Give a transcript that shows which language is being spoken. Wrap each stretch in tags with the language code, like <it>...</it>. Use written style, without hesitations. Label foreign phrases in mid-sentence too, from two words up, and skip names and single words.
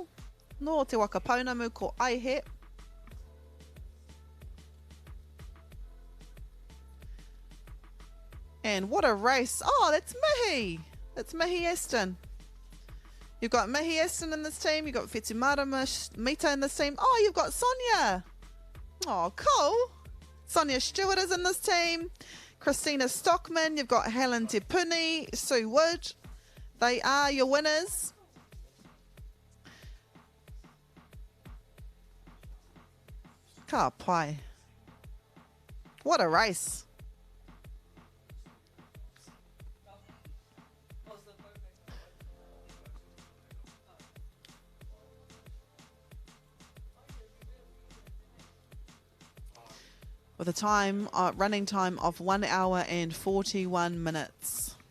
<mi>No te waka paunamu ko aihe.</mi> <en>And what a race. Oh, that's Mihi. That's Mihi Aston. You've got Mihi Aston in this team. You've got Whetumara Mita in this team. Oh, you've got Sonia. Oh, cool. Sonia Stewart is in this team. Christina Stockman, you've got Helen Te Sue Wood. They are your winners.</en> <mi>Ka pai.</mi> <en>What a race. With a time, running time of 1 hour and 41 minutes.</en>